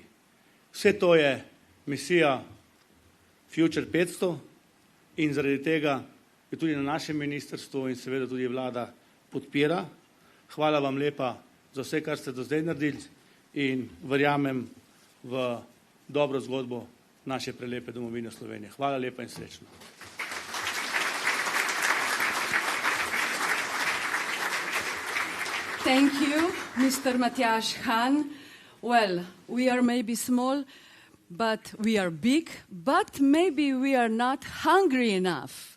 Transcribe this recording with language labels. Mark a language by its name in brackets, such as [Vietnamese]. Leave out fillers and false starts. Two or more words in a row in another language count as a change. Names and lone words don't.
[Slovenian] Vse to je misija Future 500 in zaradi tega je tudi na našem ministrstvu in seveda tudi vlada podpira. Hvala vam lepa za vse, kar ste do zdaj naredili in verjamem v dobro zgodbo naše prelepe domovine Slovenije. Hvala lepa in srečno. [English] Thank you, Mr. Matjaž Han. Well, we are maybe small, but we are big, but maybe we are not hungry enough.